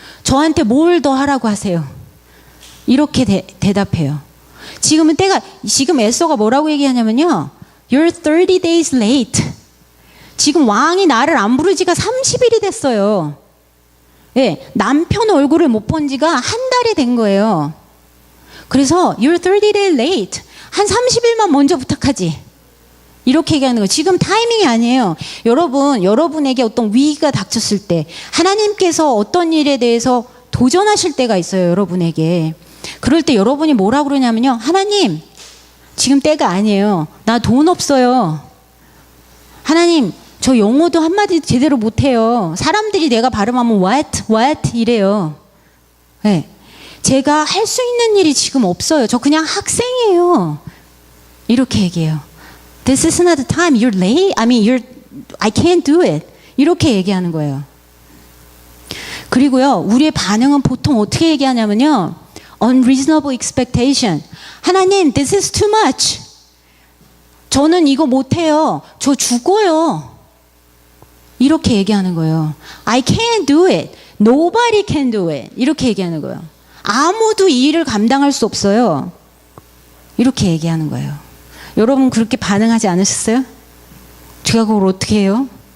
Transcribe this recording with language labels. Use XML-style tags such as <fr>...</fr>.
<ko>저한테 뭘 더 하라고 하세요? 이렇게 대답해요. 지금 에스더가 뭐라고 얘기하냐면요,</ko> <en>You're 30 days late.</en> <ko>지금 왕이 나를 안 부른 지가 30일이 됐어요. 예, 남편 얼굴을 못 본 지가 한 달이 된 거예요. 그래서</ko> <en>You're 30 days late.</en> <ko>한 30일만 먼저 부탁하지. 이렇게 얘기하는 거예요. 지금 타이밍이 아니에요. 여러분에게 어떤 위기가 닥쳤을 때 하나님께서 어떤 일에 대해서 도전하실 때가 있어요. 여러분에게. 그럴 때 여러분이 뭐라고 그러냐면요, 하나님 지금 때가 아니에요. 나 돈 없어요. 하나님 저 영어도 한마디 제대로 못해요. 사람들이 내가 발음하면 what 이래요. 네. 제가 할 수 있는 일이 지금 없어요. 저 그냥 학생이에요. 이렇게 얘기해요.</ko> <en>This is not the time. You're late. I can't do it.</en> <ko>이렇게 얘기하는 거예요. 그리고요, 우리의 반응은 보통 어떻게 얘기하냐면요,</ko> <en>unreasonable expectation. 하나님, this is too much.</en> <ko>저는 이거 못해요. 저 죽어요. 이렇게 얘기하는 거예요.</ko> <en>I can't do it. Nobody can do it.</en> <ko>이렇게 얘기하는 거예요. 아무도 이 일을 감당할 수 없어요. 이렇게 얘기하는 거예요. 여러분 그렇게 반응하지 않으셨어요? 제가 그걸 어떻게 해요?</ko>